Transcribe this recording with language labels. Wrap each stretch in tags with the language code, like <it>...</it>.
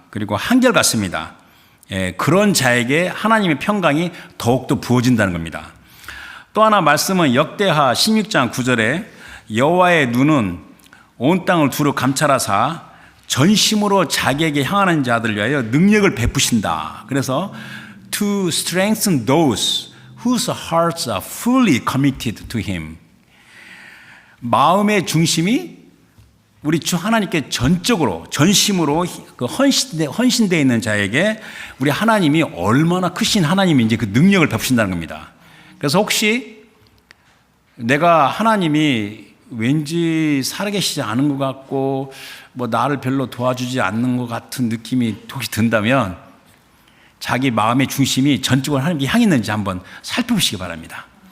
<ko>그리고 한결같습니다. 그런 자에게 하나님의 평강이 더욱더 부어진다는 겁니다. 또 하나 말씀은 역대하 16장 9절에 여호와의 눈은 온 땅을 두루 감찰하사 전심으로 자기에게 향하는 자들 위하여 능력을 베푸신다. 그래서</ko> <en>to strengthen those whose hearts are fully committed to him.</en> <ko>마음의 중심이 우리 주 하나님께 전적으로 전심으로 그 헌신되어 있는 자에게 우리 하나님이 얼마나 크신 하나님인지 그 능력을 베푸신다는 겁니다. 그래서 혹시 내가 하나님이 왠지 살아계시지 않은 것 같고 뭐 나를 별로 도와주지 않는 것 같은 느낌이 혹시 든다면 자기 마음의 중심이 전적으로 하나님께 향해 있는지 한번 살펴보시기 바랍니다.</ko>